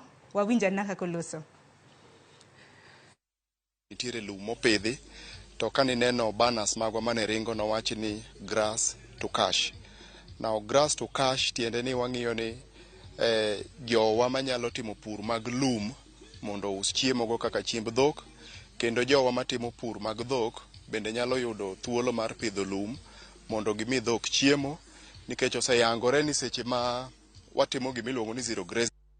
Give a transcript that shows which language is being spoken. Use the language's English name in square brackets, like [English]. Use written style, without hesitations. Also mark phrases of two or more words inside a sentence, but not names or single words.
[Luo (Kenya and Tanzania)] Wawinja naka koloso. Nitiere lum mopidhi to kanineno banners magwa mane ringo nowachi ni grass to cash. [English] Now grass to cash [Luo (Kenya and Tanzania)] tiende ni wang'iyo ni jowa manyalo timo pur mag lum mondo us chiemo go kaka chiemb dhok kendo jowa matimo pur mag dhok bende nyalo yudo thuolo mar pidho lum mondo gimi dhok chiemo nikech oseyangore ni seche ma watimo gimiluongo ni [English] zero grazing